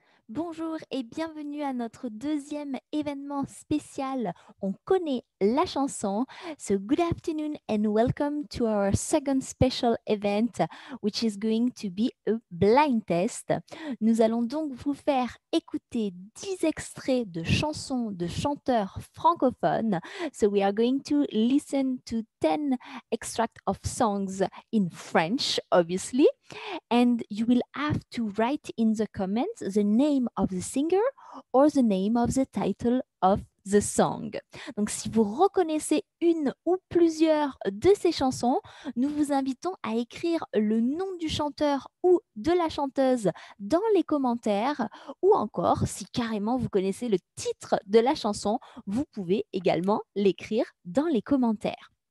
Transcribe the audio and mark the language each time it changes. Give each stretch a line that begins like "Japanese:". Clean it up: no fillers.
French: Bonjour et bienvenue à notre deuxième événement spécial. On connaît la chanson.
English: So good afternoon and welcome to our second special event, which is going to be a blind test.
French: Nous allons donc vous faire écouter 10 extraits de chansons de chanteurs francophones.
English: So we are going to listen to 10 extracts of songs in French, obviously. And you will have to write in the comments the name of the singer or the name of the title of the song.
French: Donc, si vous reconnaissez une ou plusieurs de ces chansons, nous vous invitons à écrire le nom du chanteur ou de la chanteuse dans les commentaires ou encore, si carrément vous connaissez le titre de la chanson, vous pouvez également l'écrire dans les commentaires.